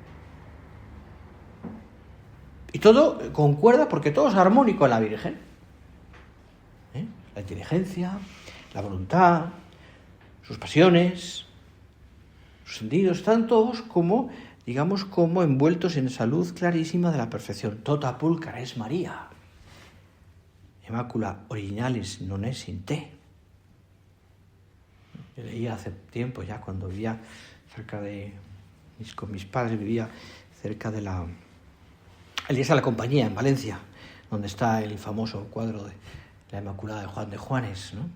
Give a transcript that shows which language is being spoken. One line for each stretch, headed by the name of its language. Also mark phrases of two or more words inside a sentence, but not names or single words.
Spanish: Y todo concuerda porque todo es armónico en la Virgen. La inteligencia, la voluntad, sus pasiones, sus sentidos, están todos como envueltos en esa luz clarísima de la perfección.
Latin: Tota pulcra es María. Immacula originalis non est in te.
Spanish: Yo leía hace tiempo ya, cuando vivía con mis padres, vivía cerca de la iglesia de la Compañía, en Valencia, donde está el famoso cuadro de la Inmaculada de Juan de Juanes, ¿no?